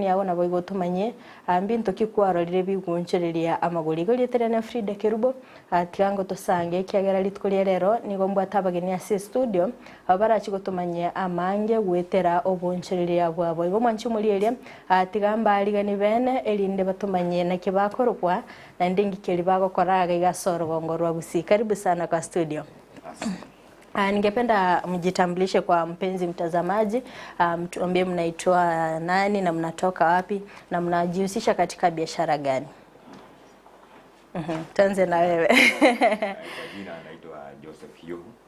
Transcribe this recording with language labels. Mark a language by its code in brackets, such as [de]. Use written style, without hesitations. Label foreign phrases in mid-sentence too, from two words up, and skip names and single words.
[guz] yawo nabo igotomanye ambinto kikwarorire bigunchereria amaguri goletera na Fridah Kerubo atiango tosange kyagera litkolia rero nigomba tabageni ase studio abara chigotomanye amange gwetera obonchereria bwabo ibo mwanchi muri elia atigamba aligani bene elinde batomanye na kibakorokwa na ndingi keli bago koraga igasoro gongorwa Gusii. [sw] Karibu sana kwa studio. Ningependa mjitambulishe kwa mpenzi mtazamaji, mtuambie mnaitwa nani na mnatoka wapi na mnajihusisha katika biashara gani? Tuanze na wewe. Kwa jina naitwa Joseph Yuhu.